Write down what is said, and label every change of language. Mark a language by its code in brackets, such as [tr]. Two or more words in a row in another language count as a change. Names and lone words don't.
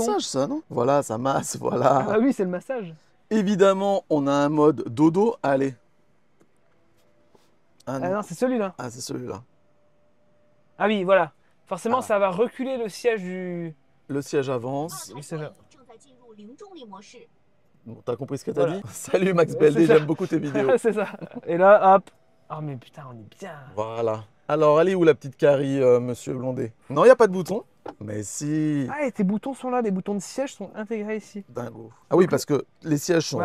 [fr] massage, ça, non? Voilà, ça masse, voilà. Ah oui, c'est le massage. Évidemment, on a un mode dodo. Allez. Ah Ah non, non, c'est celui-là. ah, c'est celui-là. Ah oui, voilà. Forcément, Ah. ça va reculer le siège du. Le siège avance. Oui, c'est ça. [zh] 正在进入零重力模式。 [fr] Bon, t'as compris ce que t'as Voilà. dit? Salut Max Ouais, Beldé, c'est ça. j'aime beaucoup tes vidéos. c'est ça. Et là, hop. Ah, mais putain, on est bien. Voilà. Alors, elle est où la petite Carrie, monsieur Blondet? Non, il n'y a pas de bouton. Mais si. Ah, et tes boutons sont là. Les boutons de siège sont intégrés ici. Dingo. Ah oui, parce que les sièges sont